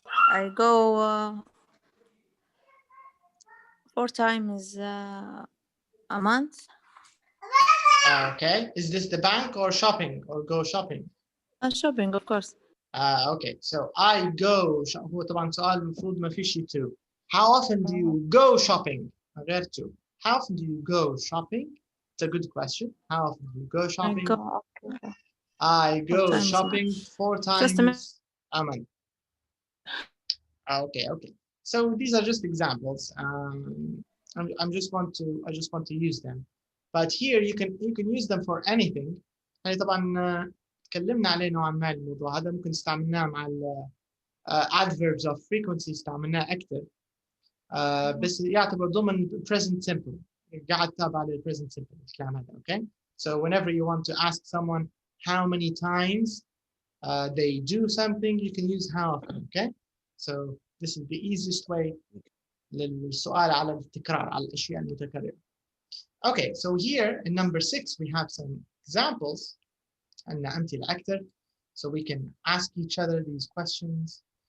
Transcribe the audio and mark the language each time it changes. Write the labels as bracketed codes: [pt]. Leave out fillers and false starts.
[en] I go 4 times a month. Okay. Is this the bank or shopping or go shopping? Shopping, of course. Okay. So I go. [ar] هو طبعا سؤال المفروض ما فيش to. [en] How often do you go shopping? [ar] غير to. [en] How often do you go shopping? It's a good question. How often do you go shopping? I go shopping 4 times a month. Okay. So these are just examples. I just want to use them. But here you can use them for anything. [ar] يعني طبعا تكلمنا عليه نوعا ما الموضوع هذا ممكن استعملناه مع [en] adverbs of frequency [ar] استعملناه أكثر. بس يعتبر ضمن present simple. قاعد تابع على present simple الكلام هذا. [en] Okay. So whenever you want to ask someone how many times they do something, you can use how often. Okay. So this is the easiest way [ar] للسؤال على التكرار على الأشياء المتكررة. [en] Okay, so here in number 6 we have some examples and [ar] أمثلة أكثر, [en] so we can ask each other these questions.